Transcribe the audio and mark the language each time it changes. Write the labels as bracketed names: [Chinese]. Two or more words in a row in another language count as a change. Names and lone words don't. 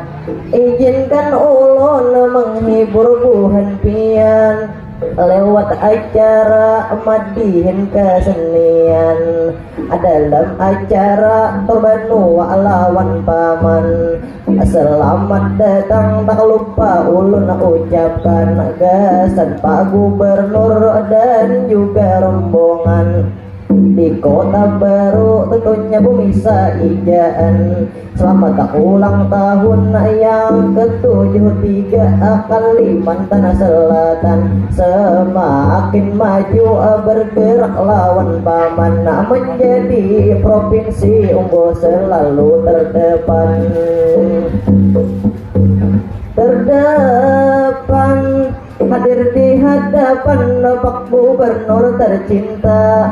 [Banjar] Izinkan ulun menghibur buhan pian lewat acara madihin kesenian dalam acara terbanu lawan paman. Selamat datang tak lupa ulun ucapkan gasan Pak Gubernur dan juga rombongan di kota baru tentunya bumi saijaan. [Indonesian] Selamat ulang tahun yang ke-73 Kalimantan Selatan. [Banjar] Semakin maju bergerak lawan paman menjadi provinsi unggul selalu terdepan hadir di hadapan Pak Gubernur tercinta.